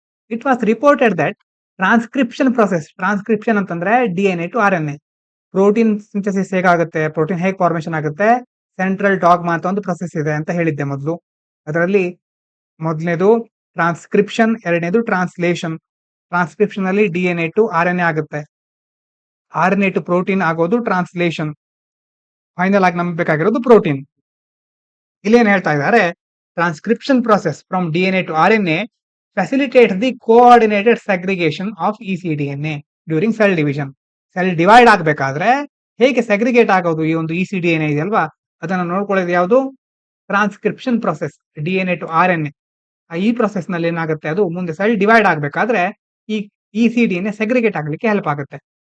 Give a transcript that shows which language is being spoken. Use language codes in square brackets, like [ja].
[en] it was reported that [kn] transcription process, transcription ಅಂತಂದ್ರೆ DNA to RNA, protein synthesis ಹೇಗಾಗುತ್ತೆ, protein ಹೇಗೆ formation ಆಗುತ್ತೆ, central dogma ಅಂತ ಒಂದು ಪ್ರೊಸೆಸ್ ಇದೆ ಅಂತ ಹೇಳಿದ್ದೆ ಮೊದಲು. ಅದರಲ್ಲಿ ಮೊದಲನೇದು ಟ್ರಾನ್ಸ್ಕ್ರಿಪ್ಷನ್, ಎರಡನೇದು ಟ್ರಾನ್ಸ್ಲೇಷನ್. ಟ್ರಾನ್ಸ್ಕ್ರಿಪ್ಷನ್ ಅಲ್ಲಿ DNA ಟು RNA ಆಗುತ್ತೆ, RNA ಟು ಪ್ರೋಟೀನ್ ಆಗೋದು ಟ್ರಾನ್ಸ್ಲೇಷನ್. ಫೈನಲ್ ಆಗಿ ನಮ್ಗೆ ಬೇಕಾಗಿರೋದು ಪ್ರೋಟೀನ್. ಇಲ್ಲೇನ್ ಹೇಳ್ತಾ ಇದ್ದಾರೆ, [en] Transcription process from DNA to RNA facilitates the coordinated segregation of ecDNA during cell division. [kn] Cell divide ಆಗ್ಬೇಕಾದ್ರೆ ಹೇಗೆ ಸೆಗ್ರಿಗೇಟ್ ಆಗೋದು ಈ ಒಂದು ecDNA ಇದೆಯಲ್ವಾ, ಅದನ್ನ ನೋಡ್ಕೊಳ್ಳೋದು ಯಾವುದು, transcription process, DNA to RNA. ಈ ಪ್ರೊಸೆಸ್ ನಲ್ಲಿ ಏನಾಗುತ್ತೆ, ಅದು ಮುಂದೆ ಸೆಲ್ ಡಿವೈಡ್ ಆಗ್ಬೇಕಾದ್ರೆ ಈ ecDNA ಸೆಗ್ರಿಗೇಟ್ ಆಗ್ಲಿಕ್ಕೆ ಹೆಲ್ಪ್ ಆಗುತ್ತೆ.